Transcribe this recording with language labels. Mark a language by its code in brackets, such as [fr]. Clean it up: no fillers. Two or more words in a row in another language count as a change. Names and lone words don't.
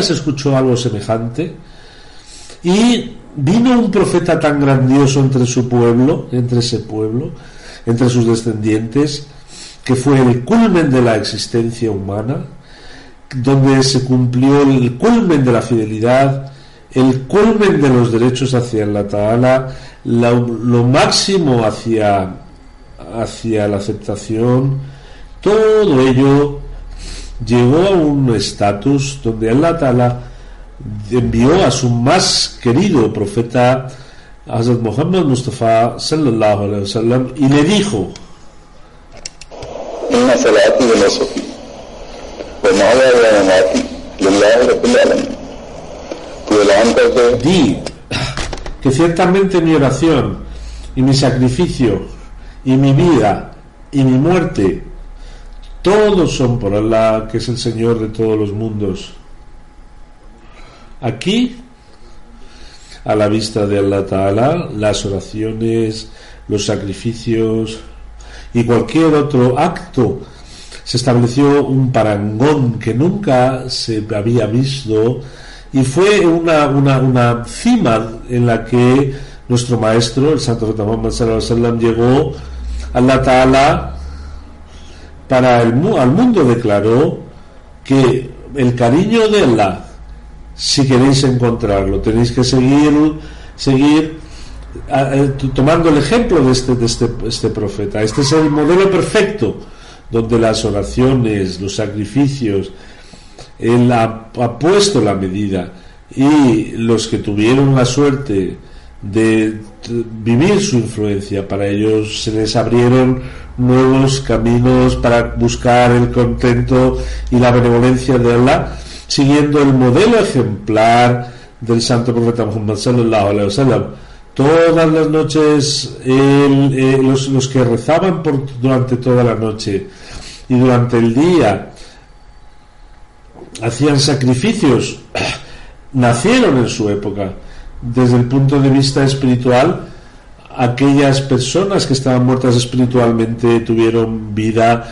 [es] se escuchó algo semejante, y vino un profeta tan grandioso entre ese pueblo, entre sus descendientes, que fue el culmen de la existencia humana, donde se cumplió el culmen de la fidelidad, el culmen de los derechos hacia Allah Ta'ala, lo máximo hacia la aceptación. Todo ello llegó a un estatus donde Allah Ta'ala envió a su más querido profeta Hazrat Muhammad Mustafa [ar] صلى الله عليه وسلم [es] y le dijo: [ar] إن صلاتي ونسكي ومحياي ومماتي لله رب العالمين. [ur] تو اعلان کرتے, [es] di que ciertamente mi oración y mi sacrificio y mi vida y mi muerte todos son por Allah, que es el Señor de todos los mundos. Aquí, a la vista de Allah Ta'ala, las oraciones, los sacrificios y cualquier otro acto, se estableció un parangón que nunca se había visto, y fue una cima en la que nuestro maestro, el Santo Profeta Muhammad [ar] صلى الله عليه وسلم, [es] llegó. Allah Ta'ala al mundo declaró que el cariño de Allah, si queréis encontrarlo, tenéis que seguir tomando el ejemplo de este profeta. Este es el modelo perfecto, donde las oraciones, los sacrificios, él ha puesto la medida, y los que tuvieron la suerte de vivir su influencia, para ellos se les abrieron nuevos caminos para buscar el contento y la benevolencia de Allah, siguiendo el modelo ejemplar del Santo Profeta Muhammad [ar] صلى الله عليه وسلم. [es] Todas las noches los que rezaban durante toda la noche y durante el día hacían sacrificios, nacieron en su época. Desde el punto de vista espiritual, aquellas personas que estaban muertas espiritualmente tuvieron vida.